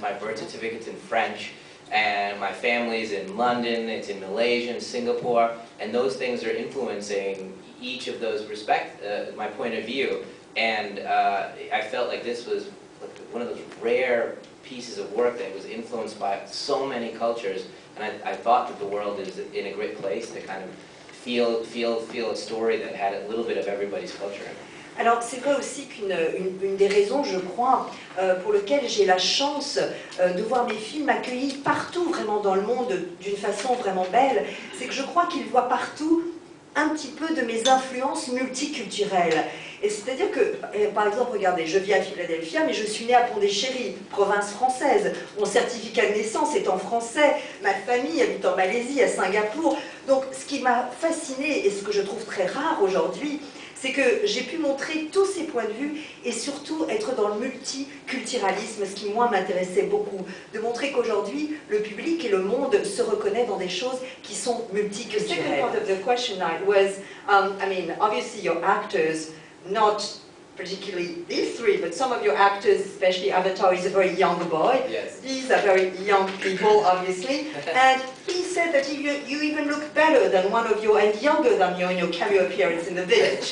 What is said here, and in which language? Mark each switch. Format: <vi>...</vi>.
<en>My birth certificate's in French, and my family's in London, it's in Malaysia and Singapore, and those things are influencing each of those my point of view. And I felt like this was one of those rare pieces of work that was influenced by so many cultures, and I thought that the world is in a great place to kind of feel a story that had a little bit of everybody's culture in it.</en> <fr>Alors c'est vrai aussi qu'une des raisons, je crois, pour lesquelles j'ai la chance de voir mes films accueillis partout vraiment dans le monde d'une façon vraiment belle, c'est que je crois qu'ils voient partout un petit peu de mes influences multiculturelles. Et c'est-à-dire que, par exemple, regardez, je vis à Philadelphia, mais je suis née à Pondichéry, province française. Mon certificat de naissance est en français. Ma famille habite en Malaisie, à Singapour. Donc, ce qui m'a fascinée, et ce que je trouve très rare aujourd'hui, c'est que j'ai pu montrer tous ces points de vue et surtout être dans le multiculturalisme, ce qui, moi, m'intéressait beaucoup. De montrer qu'aujourd'hui, le public et le monde se reconnaissent dans des choses qui sont multiculturelles.</fr> <en>The second part of the question was, I mean, obviously your actors, not particularly these three, but some of your actors, especially Avatar, is a very young boy. Yes. These are very young people, obviously. And he said that you even look better than one of your, and younger than you in your cameo appearance in The Village.</en>